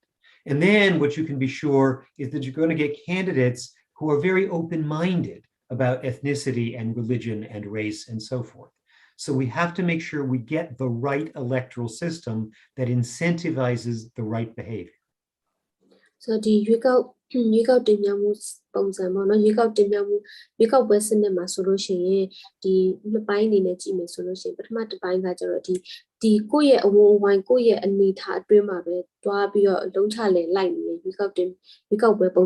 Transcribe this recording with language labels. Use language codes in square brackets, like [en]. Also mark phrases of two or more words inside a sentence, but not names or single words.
[en] And then what you can be sure is that you're going to get candidates who are very open-minded about ethnicity and religion and race and so forth. So we have to make sure we get the right electoral system that incentivizes the right behavior. [my] So ဒီရွေးကောက်တင်မြှောက်မှုပုံစံပေါ့နော်ရွေးကောက်တင်မြှောက်မှုရွေးကောက်ပွဲစနစ်မှာဆိုလို့ရှိရင်ဒီနှစ်ပိုင်းအနေနဲ့ကြည့်မယ်ဆိုလို့ရှိရင်ပထမတစ်ပိုင်းကကျတော့ဒီကိုယ့်ရဲ့အဝန်အဝိုင်းကိုယ့်ရဲ့အနေထားအတွင်းမှာပဲတွားပြီးတော့လုံးချလေလိုက်နေရွေးကောက်ပွဲပုံ